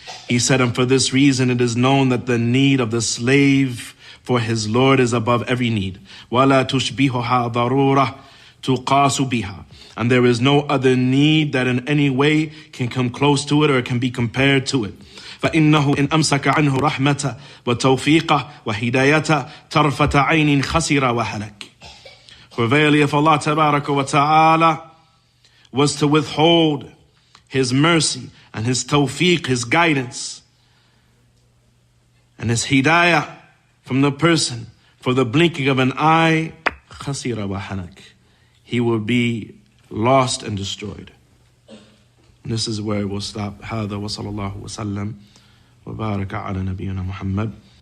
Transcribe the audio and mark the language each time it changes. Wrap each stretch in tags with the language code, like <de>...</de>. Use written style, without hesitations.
<en>He said, and for this reason it is known that the need of the slave for his Lord is above every need.</en> <ar>وَلَا تُشْبِهُهَا ضَرُورَةٌ تُقَاسُ بِهَا.</ar> <en>And there is no other need that in any way can come close to it or can be compared to it.</en> <ar>فإنه إن أمسك عنه رحمة وتوفيقه وهدايته طرفة عين خسر وهلك.</ar> <en>For verily if Allah Tabaraka wa Ta'ala was to withhold His mercy and His tawfiq, His guidance and His hidayah from the person for the blinking of an eye,</en> <ar>khasira wa halak,</ar> <en>he will be lost and destroyed. And this is where we'll stop.</en> <ar>هذا وصلى الله وسلم وبارك على نبينا محمد</ar>